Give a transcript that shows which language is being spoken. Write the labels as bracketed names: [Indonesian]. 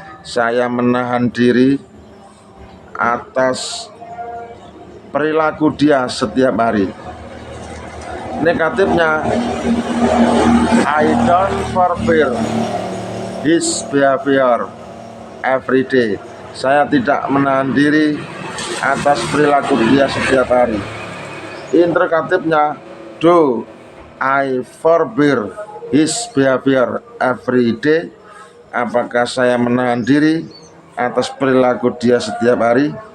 [Indonesian] Saya menahan diri atas perilaku dia setiap hari. Negatifnya, [English] I don't forbear his behavior every day. [Indonesian] Saya tidak menahan diri atas perilaku dia setiap hari. [English] Interrogatifnya, do I forbear his behavior every day? [Indonesian] Apakah saya menahan diri atas perilaku dia setiap hari?